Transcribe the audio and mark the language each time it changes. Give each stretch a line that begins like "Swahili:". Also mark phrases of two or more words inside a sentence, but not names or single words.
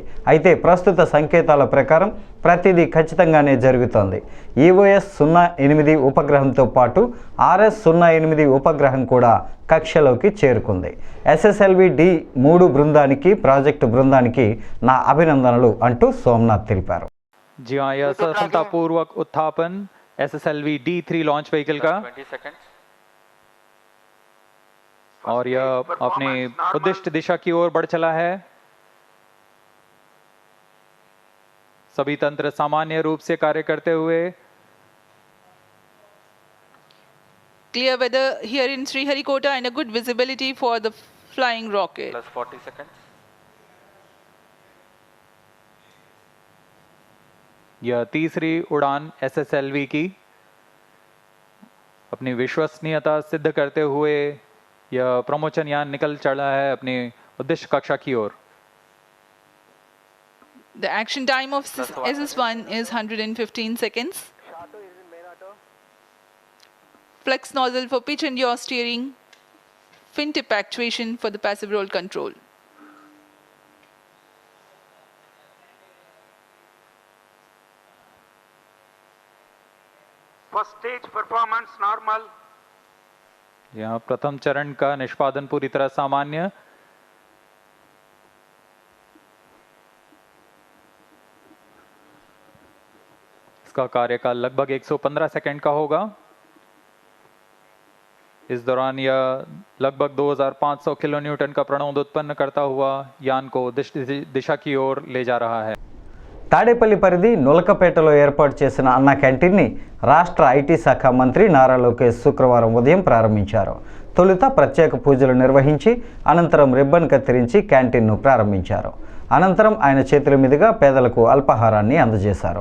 Telugu: అయితే ప్రస్తుత సంకేతాల ప్రకారం ప్రతిదీ ఖచ్చితంగానే జరుగుతోంది. EOS-08 ఉపగ్రహంతో పాటు RS-08 ఉపగ్రహం కూడా కక్షలోకి చేరుకుంది. SSLV D3 బృందానికి, ప్రాజెక్టు బృందానికి నా అభినందనలు అంటూ సోమనాథ్ తెలిపారు.
Hindi: जी हाँ, यह सफलतापूर्वक उत्थापन SSLV D3
English: launch vehicle
Hindi: का 20 सेकंड्स और यह अपने उद्दिष्ट दिशा की ओर बढ़ चला है. सभी तंत्र सामान्य रूप से कार्य करते हुए.
English: Clear weather here in Sriharikota and a good visibility for the flying rocket. plus 40 seconds
Hindi: यह तीसरी उड़ान SSLV की अपनी विश्वसनीयता सिद्ध करते हुए यह प्रमोचन यान निकल चला है अपनी उद्देश्य कक्षा की ओर.
English: The action time of SS1 is 115 seconds. Flex nozzle for pitch and yaw steering. Fin tip actuation for the passive roll control. First stage performance normal.
Hindi: यहाँ प्रथम चरण का निष्पादन पूरी तरह सामान्य. इसका कार्यकाल लगभग 115 सेकंड का होगा. इस दौरान यह लगभग 2500
English: kilo newton
Hindi: का प्रणोद उत्पन्न करता हुआ यान को दिशा की ओर ले जा रहा है.
Telugu: తాడేపల్లి పరిధి నులకపేటలో ఏర్పాటు చేసిన అన్న క్యాంటీన్ని రాష్ట్ర IT శాఖ మంత్రి నారా లోకేష్ శుక్రవారం ఉదయం ప్రారంభించారు. తొలుత ప్రత్యేక పూజలు నిర్వహించి అనంతరం రిబ్బన్ కత్తిరించి క్యాంటీన్ను ప్రారంభించారు. అనంతరం ఆయన చేతుల మీదుగా పేదలకు అల్పాహారాన్ని అందజేశారు.